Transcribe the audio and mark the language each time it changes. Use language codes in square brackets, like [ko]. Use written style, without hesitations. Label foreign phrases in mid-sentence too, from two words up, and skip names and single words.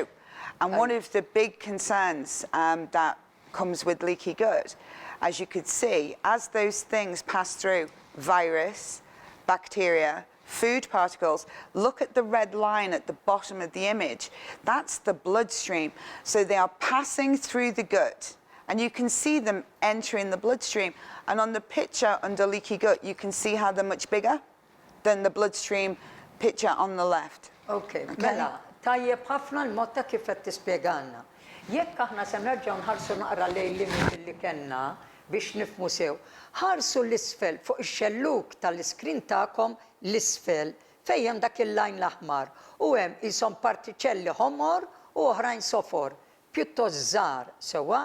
[en] And one of the big concerns that comes with leaky gut, as you could see, as those things pass through, virus, bacteria, food particles, look at the red line at the bottom of the image. That's the bloodstream. So they are passing through the gut, and you can see them entering the bloodstream. And on the picture under leaky gut, you can see how they're much bigger than the bloodstream picture on the left. Okay. [mt] Mela, tajjeb ħafna l-mod ta' kif qed tispjegana. Jekk aħna se nerġgħu nħarsu naqra lejn limit li kellna biex nifhmu sew, ħarsu l-isfel fuq ix-xelluk tal-iskrin tagħkom l-isfel fejn hemm dak il-lajn l-aħmar u hemm ishom partiċelli ħomor u oħrajn sofor, pjuttost żgħar sewwa.